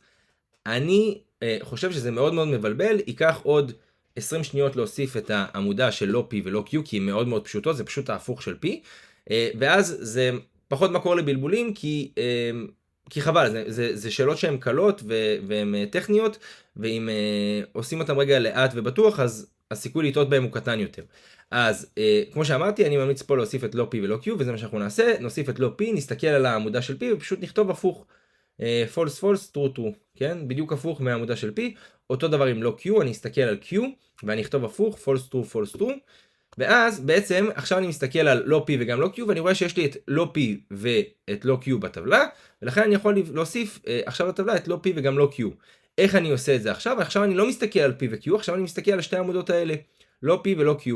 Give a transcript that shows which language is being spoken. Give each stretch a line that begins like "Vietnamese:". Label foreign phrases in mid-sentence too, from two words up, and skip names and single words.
Hebrew: אני חושב שזה מאוד מאוד מבלבל, ייקח עוד 20 שניות להוסיף את העמודה של לא P ולא Q, כי הן מאוד מאוד פשוטות, זה פשוט ההפוך של P, ואז זה פחות מקור לבלבולים, כי חבל, זה שאלות שהן קלות והן טכניות, ואם עושים אותן רגע לאט ובטוח, אז הסיכוי לטעות בהם הוא קטן יותר. אז כמו שאמרתי, אני ממליץ פה להוסיף את לא P ולא Q, וזה מה שאנחנו נעשה, נוסיף את לא P, נסתכל על העמודה של P, ופשוט נכתוב הפוך,
English: false false, true true,
Hebrew: כן? בדיוק הפוך מהעמודה של P, אותו דבר עם לא Q, אני אסתכל על Q, ואני אכתוב הפוך,
English: false true, false true,
Hebrew: ואז בעצם עכשיו אני מסתכל על לא P וגם לא Q, ואני רואה שיש לי את לא P ואת לא Q בטבלה, ולכן אני יכול להוסיף עכשיו לטבלה את לא P וגם לא Q. איך אני עושה את זה עכשיו? עכשיו אני לא מסתכל על P ו-Q, עכשיו אני מסתכל על שתי העמודות האלה, לא P ולא Q.